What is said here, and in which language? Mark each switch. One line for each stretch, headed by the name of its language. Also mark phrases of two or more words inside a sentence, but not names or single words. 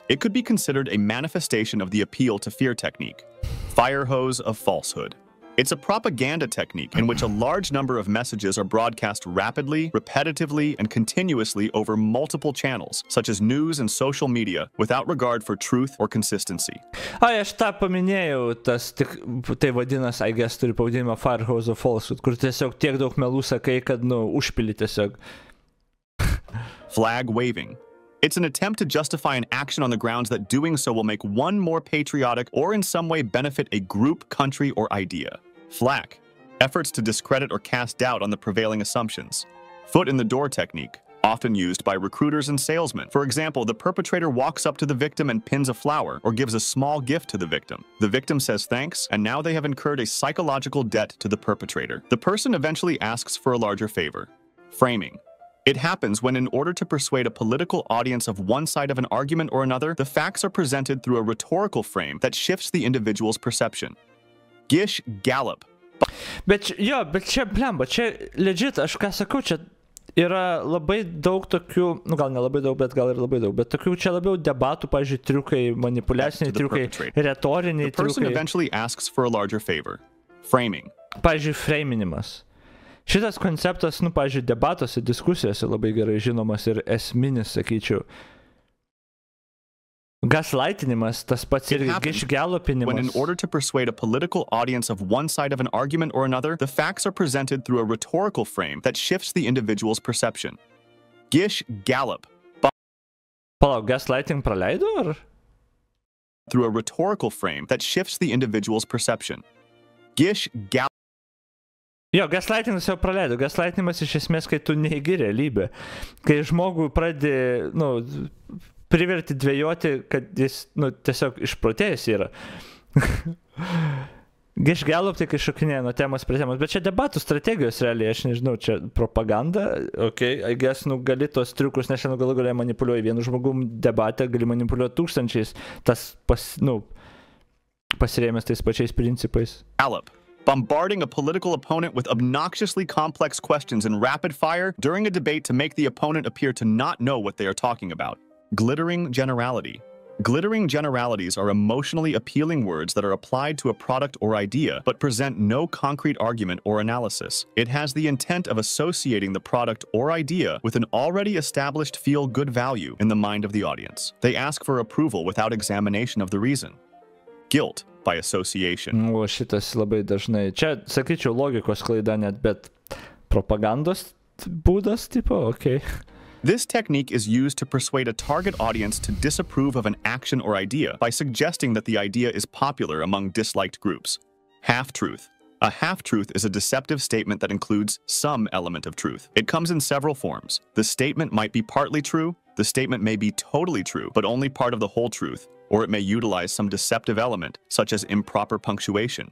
English: It could be considered a manifestation of the appeal to fear technique. Fire hose of falsehood. It's a propaganda technique in which a large number of messages are broadcast rapidly, repetitively, and continuously over multiple channels, such as news and social media, without regard for truth or consistency.
Lithuanian: Aš tą paminėjau, tai vadinas,
English: I guess,
Lithuanian: turi pavadinimą
English: Firehouse of Falsehood,
Lithuanian: kur tiesiog tiek daug melų sakai, kad, užpili tiesiog.
English: Flag waving. It's an attempt to justify an action on the grounds that doing so will make one more patriotic or in some way benefit a group, country, or idea. Flack. Efforts to discredit or cast doubt on the prevailing assumptions. Foot in the door technique. Often used by recruiters and salesmen. For example, the perpetrator walks up to the victim and pins a flower or gives a small gift to the victim. The victim says thanks, and now they have incurred a psychological debt to the perpetrator. The person eventually asks for a larger favor. Framing. It happens when, in order to persuade a political audience of one side of an argument or another, the facts are presented through a rhetorical frame that shifts the individual's perception. Gish Gallop.
Lithuanian: Bet čia, blemba, čia legit, aš ką sakau, čia yra labai daug tokių, gal ne labai daug, bet gal ir labai daug, bet tokių čia labiau debatų, pavyzdžiui, triukai, manipuliaciniai triukai, retoriniai triukai.
English: The person eventually asks for a larger favor. Framing.
Lithuanian: Pavyzdžiui, framinimas. Šitas konceptas, pavyzdžiui, debatuose, diskusijose labai gerai žinomas ir esminis, sakyčiau. Gaslightinimas, tas pats ir gišgelopinimas.
English: When in order to persuade a political audience of one side of an argument or another, the facts are presented through a rhetorical frame that shifts the individual's perception. Gish Gallop.
Lithuanian: Palauk, gaslighting praleido, ar?
English: Through a rhetorical frame that shifts the individual's perception. Gish gal.
Lithuanian: Jo, gaslightingas jau praleido. Gaslightinimas iš esmės, kai tu neigi realybę. Kai žmogų pradedi, priverti dvejoti, kad jis, tiesiog išprotėjęs yra. Gišgelop tik iššokinėja nuo temos prie temos. Bet čia debatų strategijos realiai, aš nežinau, čia propaganda.
English: I guess,
Lithuanian: gali tos triukus, nes šiandien galų galiai manipuliuoji vienu žmogum debatą, gali manipuliuoti tūkstančiais. Tas, pasirėmęs tais pačiais principais.
English: Gallop. Bombarding a political opponent with obnoxiously complex questions in rapid fire during a debate to make the opponent appear to not know what they are talking about. Glittering generality. Glittering generalities are emotionally appealing words that are applied to a product or idea, but present no concrete argument or analysis. It has the intent of associating the product or idea with an already established feel-good value in the mind of the audience. They ask for approval without examination of the reason. Guilt by association.
Lithuanian: O šitas labai dažnai. Čia, sakyčiau, logikos klaida net, bet propagandos būdas, tipo,
English: okay. This technique is used to persuade a target audience to disapprove of an action or idea by suggesting that the idea is popular among disliked groups. Half-truth. A half-truth is a deceptive statement that includes some element of truth. It comes in several forms. The statement might be partly true, the statement may be totally true, but only part of the whole truth, or it may utilize some deceptive element, such as improper punctuation.